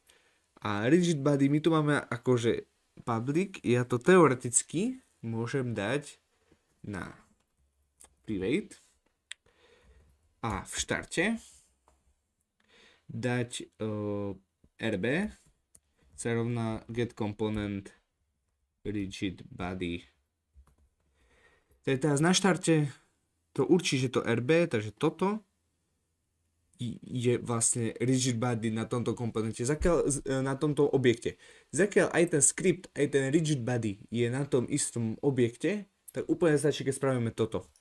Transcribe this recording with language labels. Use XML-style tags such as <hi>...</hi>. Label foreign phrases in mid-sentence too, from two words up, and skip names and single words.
<sk>A</sk> <en>rigid body</en> <sk>my tu máme akože public, ja to teoreticky môžem dať na private a v štarte dať rb sa rovná</sk> <en>get component rigid body.</en> <sk>Teraz na štarte to určí, že to RB, takže toto je vlastne</sk> <en>rigid body</en> <sk>na tomto komponente, na tomto objekte. Zakiaľ aj ten script, aj ten</sk> <en>rigid body</en> <sk>je na tom istom objekte, tak úplne stačí, keď spravíme toto.</sk>